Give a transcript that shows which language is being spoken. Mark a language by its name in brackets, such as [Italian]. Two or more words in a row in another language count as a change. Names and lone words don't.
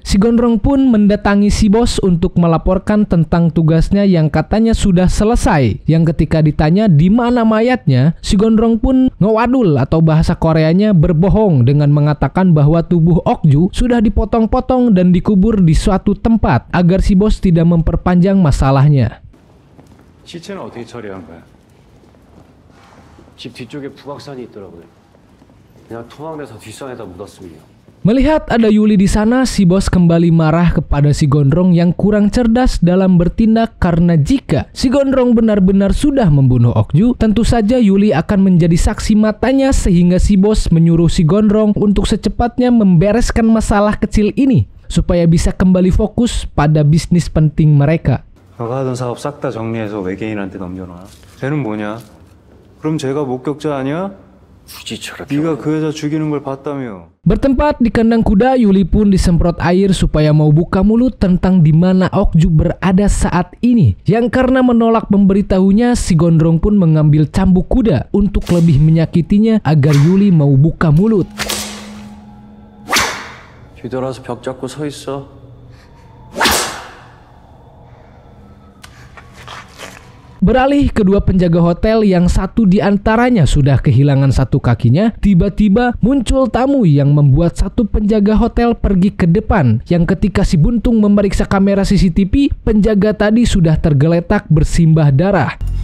[Indonesian] Si Gondrong pun mendatangi si bos untuk melaporkan tentang tugasnya yang katanya sudah selesai. Yang ketika ditanya di mana mayatnya, si Gondrong pun ngewadul atau bahasa Koreanya berbohong dengan mengatakan bahwa tubuh Okju sudah dipotong-potong dan dikubur di suatu tempat agar si bos tidak memperpanjang masalahnya. [Korean] 시체는 어떻게 처리한 거야? 집 뒤쪽에 북악산이 있더라고요. 그냥 토막내서 뒷산에다 묻었습니다. [Indonesian] Melihat ada Yuli di sana, si bos kembali marah kepada si Gondrong yang kurang cerdas dalam bertindak karena jika si Gondrong benar-benar sudah membunuh Okju, tentu saja Yuli akan menjadi saksi matanya sehingga si bos menyuruh si Gondrong untuk secepatnya membereskan masalah kecil ini supaya bisa kembali fokus pada bisnis penting mereka. [Korean] 너가 하던 사업 싹 다 정리해서 외계인한테 넘겨놔. 쟤는 뭐냐? 그럼 쟤가 목격자 아니야? 굳이 저렇게 네가 그 여자 죽이는 걸 봤다며. [Indonesian] Bertempat di kandang kuda, Yuli pun disemprot air supaya mau buka mulut tentang di mana Okju berada saat ini. Yang karena menolak memberitahunya, si Gondrong pun mengambil cambuk kuda untuk lebih menyakitinya agar Yuli mau buka mulut. [Korean] 뒤돌아서 벽 잡고 서 있어. [Indonesian] Beralih kedua penjaga hotel yang satu di antaranya sudah kehilangan satu kakinya, tiba-tiba muncul tamu yang membuat satu penjaga hotel pergi ke depan. Yang ketika si Buntung memeriksa kamera CCTV, penjaga tadi sudah tergeletak bersimbah darah.